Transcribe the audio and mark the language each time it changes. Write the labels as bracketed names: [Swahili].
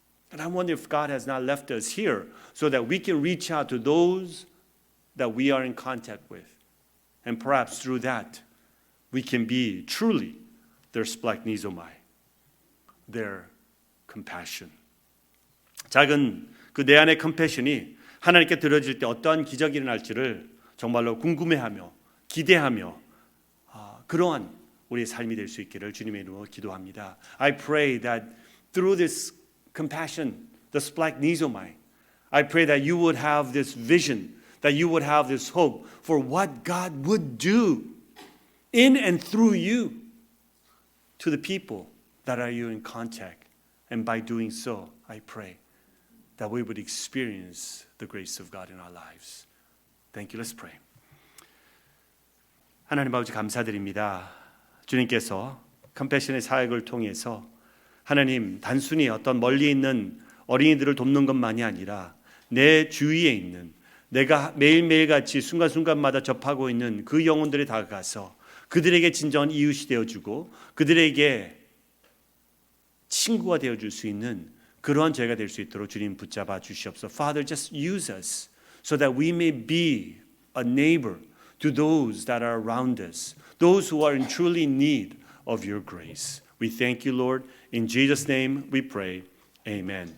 [English] And I wonder if God has not left us here so that we can reach out to those that we are in contact with. And perhaps through that, we can be truly their splagchnizomai, their compassion. [Korean] 작은 그 내 안의 컴패션이 하나님께 드려질 때 어떠한 기적이 일어날지를 정말로 궁금해하며 기대하며 그러한 우리의 삶이 될 수 있기를 주님의 이름으로 기도합니다. [English] I pray that through this compassion, the splagchnizomai, I pray that you would have this vision, that you would have this hope for what God would do in and through you to the people that are you in contact. And by doing so, I pray that we would experience the grace of God in our lives. Thank you. Let's pray. [Korean] 하나님 아버지 감사드립니다. 주님께서 컴패션의 사역을 통해서 하나님 단순히 어떤 멀리 있는 어린이들을 돕는 것만이 아니라 내 주위에 있는 내가 매일매일 같이 순간순간마다 접하고 있는 그 영혼들에 다가가서 그들에게 진정한 이웃이 되어주고 그들에게 친구가 되어줄 수 있는 그러한 저희가 될 수 있도록 주님 붙잡아 주시옵소서. [English] Father, just use us so that we may be a neighbor to those that are around us, those who are in truly need of your grace. We thank you, Lord. In Jesus' name we pray. Amen.